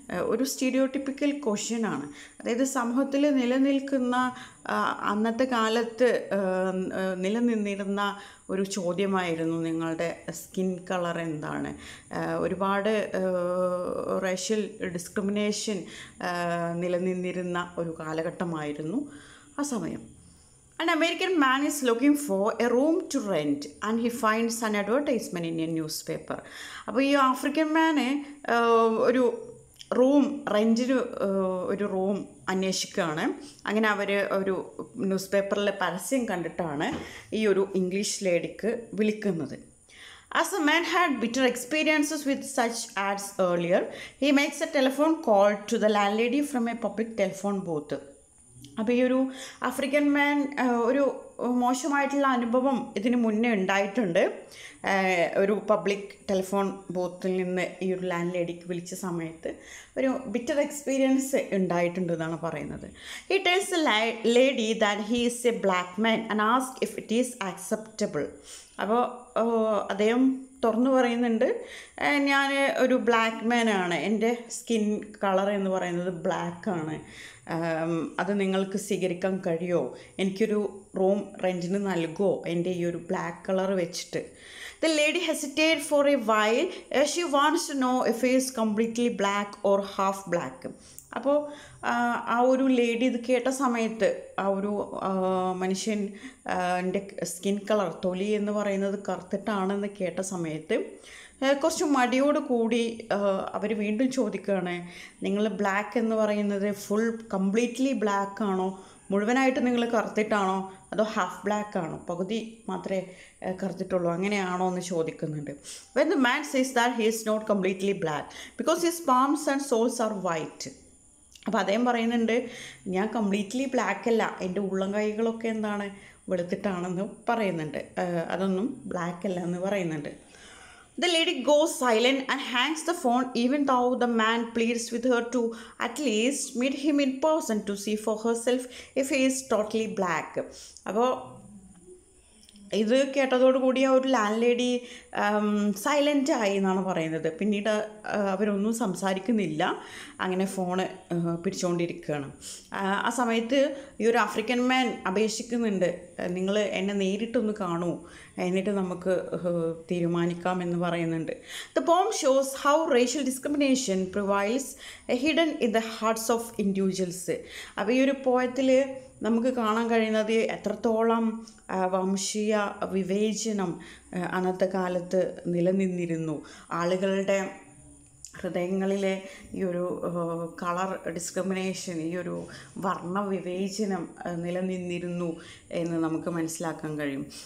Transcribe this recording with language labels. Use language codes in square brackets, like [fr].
[ml] ഒരു സ്റ്റീരിയോടിപ്പിക്കൽ ക്വസ്റ്റ്യനാണ്. അതായത് സമൂഹത്തിൽ നിലനിൽക്കുന്ന അന്നത്തെ കാലത്ത് നിലനിന്നിരുന്ന ഒരു ചോദ്യമായിരുന്നു നിങ്ങളുടെ സ്കിൻ കളർ എന്താണ്. ഒരുപാട് റേഷ്യൽ ഡിസ്ക്രിമിനേഷൻ നിലനിന്നിരുന്ന ഒരു കാലഘട്ടമായിരുന്നു ആ സമയം. [en] An American man is looking for a room to rent and he finds an advertisement in a newspaper. [ml] അപ്പോൾ ഈ ആഫ്രിക്കൻ മാന് ഒരു റൂം റെൻറ്റിന് ഒരു റൂം അന്വേഷിക്കുകയാണ്. അങ്ങനെ അവർ ഒരു ന്യൂസ് പേപ്പറിലെ പരസ്യം കണ്ടിട്ടാണ് ഈ ഒരു ഇംഗ്ലീഷ് ലേഡിക്ക് വിളിക്കുന്നത്. [en] As the man had bitter experiences with such ads earlier, he makes a telephone call to the landlady from a public telephone booth. [ml] അപ്പോൾ ഈ ഒരു ആഫ്രിക്കൻ മാൻ ഒരു മോശമായിട്ടുള്ള അനുഭവം ഇതിന് മുന്നേ ഉണ്ടായിട്ടുണ്ട്. ഒരു പബ്ലിക് ടെലിഫോൺ ബൂത്തിൽ നിന്ന് ഈ ഒരു ലാൻഡ് ലേഡിക്ക് വിളിച്ച സമയത്ത് ഒരു ബിറ്റർ എക്സ്പീരിയൻസ് ഉണ്ടായിട്ടുണ്ടെന്നാണ് പറയുന്നത്. [en] He tells the lady that he is a black man and ask if it is acceptable. [ml] അപ്പോൾ അദ്ദേഹം തുറന്നു പറയുന്നുണ്ട്, ഞാൻ ഒരു ബ്ലാക്ക് മാനാണ്, എൻ്റെ സ്കിൻ കളർ എന്ന് പറയുന്നത് ബ്ലാക്കാണ്, അത് നിങ്ങൾക്ക് സ്വീകരിക്കാൻ കഴിയുമോ, എനിക്കൊരു റൂം റെൻറ്റിന് നൽകുമോ എൻ്റെ ഈ ഒരു ബ്ലാക്ക് കളർ വെച്ചിട്ട്. [en] The lady hesitated for a while. She wants to know if he is completely black or half black. [ml] അപ്പോൾ ആ ഒരു ലേഡി ഇത് കേട്ട സമയത്ത്, ആ ഒരു മനുഷ്യൻ എൻ്റെ സ്കിൻ കളർ, തൊലി എന്ന് പറയുന്നത് കറുത്തിട്ടാണെന്ന് കേട്ട സമയത്ത് കുറച്ച് മടിയോട് കൂടി അവർ വീണ്ടും ചോദിക്കുകയാണ്, നിങ്ങൾ ബ്ലാക്ക് എന്ന് പറയുന്നത് ഫുൾ കംപ്ലീറ്റ്ലി ബ്ലാക്ക് ആണോ, മുഴുവനായിട്ട് നിങ്ങൾ കറുത്തിട്ടാണോ, അതോ ഹാഫ് ബ്ലാക്ക് ആണോ, പകുതി മാത്രമേ കറുത്തിട്ടുള്ളൂ, അങ്ങനെയാണോ എന്ന് ചോദിക്കുന്നുണ്ട്. [en] When the man says that he is not completely black because his palms and soles are white. [ml] അപ്പോൾ അദ്ദേഹം പറയുന്നുണ്ട്, ഞാൻ കംപ്ലീറ്റ്ലി ബ്ലാക്ക് അല്ല, എൻ്റെ ഉള്ളം കൈകളൊക്കെ എന്താണ് വെളുത്തിട്ടാണെന്ന് പറയുന്നുണ്ട്, അതൊന്നും ബ്ലാക്ക് അല്ല എന്ന് പറയുന്നുണ്ട്. [en] The lady goes silent and hangs the phone even though the man pleads with her to at least meet him in person to see for herself if he is totally black. [ml] അപ്പോൾ ഇത് കേട്ടതോടുകൂടി ആ ഒരു land lady silent ആയി എന്നാണ് പറയുന്നത്. പിന്നീട് അവരൊന്നും സംസാരിക്കുന്നില്ല, അങ്ങനെ ഫോണ് പിടിച്ചുകൊണ്ടിരിക്കുകയാണ്. ആ സമയത്ത് ഈ ഒരു ആഫ്രിക്കൻ മാൻ അപേക്ഷിക്കുന്നുണ്ട്, നിങ്ങൾ എന്നെ നേരിട്ടൊന്ന് കാണൂ, എന്നിട്ട് നമുക്ക് തീരുമാനിക്കാം എന്ന് പറയുന്നുണ്ട്. [en] The poem shows how racial discrimination prevails hidden in the hearts of individuals. [ml] അപ്പോൾ ഈ ഒരു പോയത്തിൽ നമുക്ക് കാണാൻ കഴിയുന്നത് എത്രത്തോളം വംശീയ വിവേചനം അന്നത്തെ കാലത്ത് നിലനിന്നിരുന്നു. ആളുകളുടെ ഹൃദയങ്ങളിലെ ഈ ഒരു കളർ ഡിസ്ക്രിമിനേഷൻ, ഈ ഒരു വർണ്ണവിവേചനം നിലനിന്നിരുന്നു എന്ന് നമുക്ക് മനസ്സിലാക്കാൻ കഴിയും.